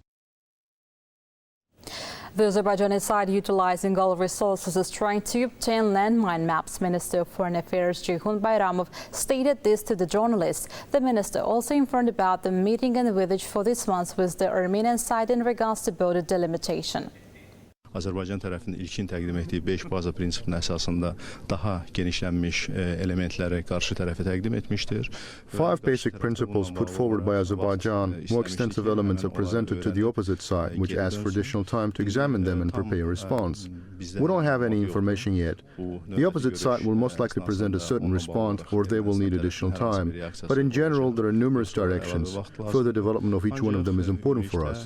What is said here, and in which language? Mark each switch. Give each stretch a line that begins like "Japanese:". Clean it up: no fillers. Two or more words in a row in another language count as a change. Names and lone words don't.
English: The Azerbaijani side, utilizing all resources, is trying to obtain landmine maps. Minister of Foreign Affairs Ceyhun Bayramov stated this to the journalists. The minister also informed about the meeting envisaged for this month with the Armenian side in regards to border delimitation.
Azerbaijani: Azərbaycan tərəfinin ilkin təqdim etdiyi 5 baza prinsipinin əsasında daha genişlənmiş elementləri qarşı tərəfə təqdim etmişdir.
English: 5 basic principles put forward by Azerbaijan, more extensive elements are presented to the opposite side, which asks for additional time to examine them and prepare a response. We don't have any information yet. The opposite side will most likely present a certain response, or they will need additional time. But in general, there are numerous directions. Further development of each one of them is important for us.